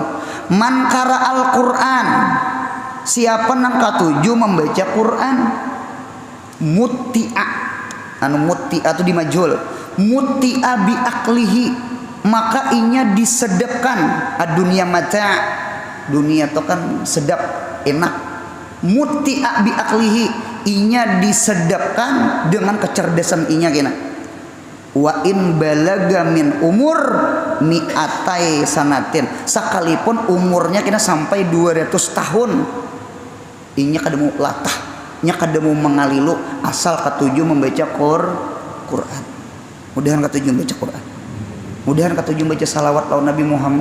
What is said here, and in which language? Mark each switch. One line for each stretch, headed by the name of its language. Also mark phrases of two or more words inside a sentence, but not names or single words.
Arabic: من قرأ القرآن,
Banjar: siapa nang katuju membaca Quran, mutti'a, mutti'a itu dimajul,
Arabic: متع بعقله,
Banjar: maka inya disedapkan dunia mata, dunia itu kan sedap enak.
Arabic: متع بعقله,
Banjar: inya disedapkan dengan kecerdasan inya kena.
Arabic: وإن بلغ من عمر مائتي سنة,
Banjar: sekalipun umurnya kena sampai 200 tahun, inya kada mau latah, nya kada mau mengalilu asal katuju membaca Quran. Mudahan katuju membaca Quran. Mudahan katuju membaca salawat lawan Nabi Muhammad.